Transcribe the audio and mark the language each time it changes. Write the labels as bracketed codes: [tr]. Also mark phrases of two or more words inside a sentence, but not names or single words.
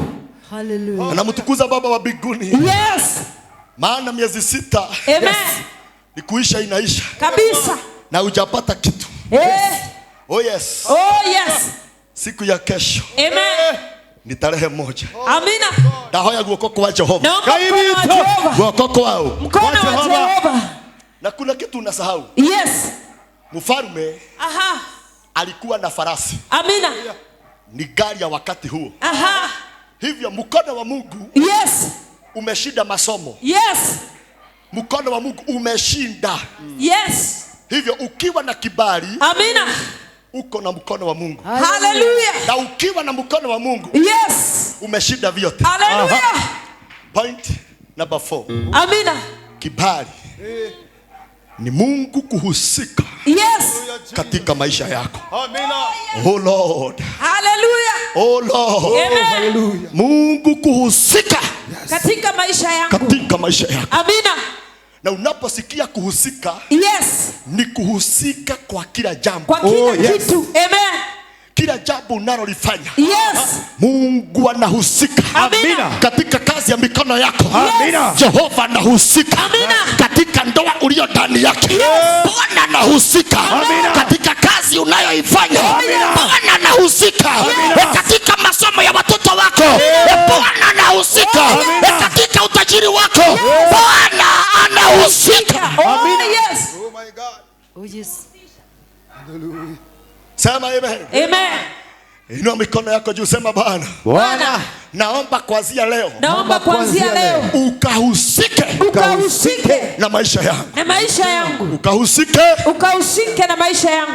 [sw] Hallelujah. Anamtukuza Baba wa mbinguni, Yes. maana miezi 6 Amen. ni kuisha inaisha Kabisa. na hujapata kitu. [en] Oh yes. Oh yes. [sw] Siku ya kesho Amen. ni tarehe 1. Amina. [ki] Ndahoya guoko kwa Jehova, [sw] Naomba mkono wa Jehova. [ki] guoko wao. [sw] Mkono wa Jehova. Na kuna kitu unasahau. Yes. Mfalme Aha. alikuwa na farasi, Amina. ni gari ya wakati huo. Aha. Hivyo mkono wa Mungu Yes. umeshinda masomo. Yes. Mkono wa Mungu umeshinda. Yes. Hivyo ukiwa na kibali, Amina. uko na mkono wa Mungu. Hallelujah. Na ukiwa na mkono wa Mungu, Yes. umeshinda vyote. Hallelujah. [en] Point number 4. [sw] Amina. Kibali ni Mungu kuhusika Yes. katika maisha yako. Amina. [en] Oh Lord. Hallelujah. Oh Lord. [sw] Amen. Mungu kuhusika Katika maisha yangu. katika maisha yako. Amina. Na unaposikia kuhusika, Yes. ni kuhusika kwa kila jambo. Kwa kila yes. kitu. Amen. Kila jambo unalolifanya, Yes. Mungu anahusika. Amina. Katika kazi ya mikono yako, Amina. Jehova anahusika. Amina. Katika ndoa ulio ndani yake, Bwana anahusika. Amina. Katika kazi unayoifanya, Amina. Bwana anahusika. Katika masomo ya watoto wako, Bwana anahusika. Amina. Katika utajiri wako, Bwana anahusika. [en] Oh yes. Oh my God. Oh yes. [sw] Hallelujah. Sema amen. Amen. Inua mikono yako juu, sema Bwana, Bwana, naomba kuanzia leo naomba kuanzia leo ukahusike ukahusike na maisha yangu. na maisha yangu. Ukahusike. Ukahusike na maisha yangu.